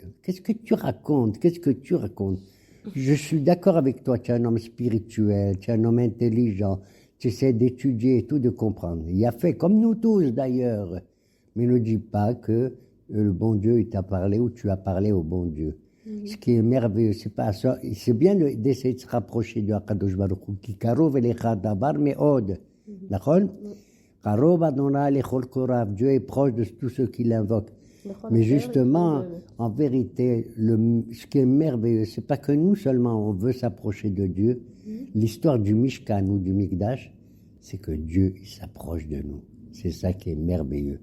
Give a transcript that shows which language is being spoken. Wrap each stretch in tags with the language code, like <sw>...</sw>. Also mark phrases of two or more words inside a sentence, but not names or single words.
<fr>Qu'est-ce que tu racontes? Qu'est-ce que tu racontes? Je suis d'accord avec toi, tu es un homme spirituel, tu es un homme intelligent, tu essaies d'étudier et tout, de comprendre. Il a fait comme nous tous d'ailleurs. Mais ne dis pas que le bon Dieu il t'a parlé ou tu as parlé au bon Dieu. Ce qui est merveilleux, c'est pas ça. C'est bien d'essayer de se rapprocher de Akadosh Baruch Hu.</fr> <he>כי קרוב אליך דבר מאד.</he> <fr>D'accord?</fr> <he>קרוב ה' לכל קוראיו.</he> <fr>Dieu est proche de tous ceux qui l'invoquent. Mais justement, en vérité, ce qui est merveilleux, c'est pas que nous seulement on veut s'approcher de Dieu. L'histoire du Mishkan ou du Mikdash, c'est que Dieu il s'approche de nous. C'est ça qui est merveilleux.</fr>